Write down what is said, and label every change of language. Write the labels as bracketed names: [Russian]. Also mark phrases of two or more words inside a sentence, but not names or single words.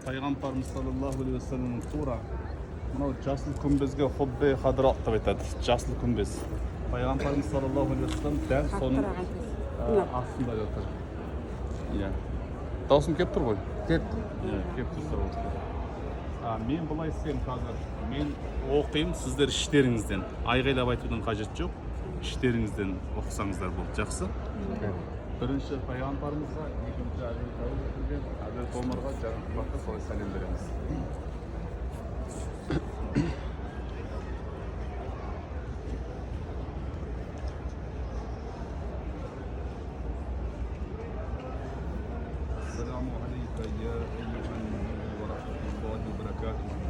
[Kazakh] Пайғамбарымыз [Arabic] صلى الله عليه وسلم [Kazakh] тура мынау жасыл күмбезге [Arabic] قبة خضراء [Kazakh] деп айтады. Жасыл күмбез. Пайғамбарымыз [Arabic] صلى الله عليه وسلم [Kazakh] дәл соның астында жатыр. Иә. Даусым келіп тұр ғой? Кетті. Иә, келіп тұрса. Мен былай істеймін қазір. Мен оқимын, сіздер іштеріңізден. Айғайлап айтудың қажеті жоқ. Іштеріңізден оқысаңыздар болды. Жақсы? Бірінші пайғамбарымызға, екінші Хазірет Омарға жарықпаққа солай сәлем береміз. [Arabic] السلام عليك يا أيها النبي ورحمة الله وبركاته.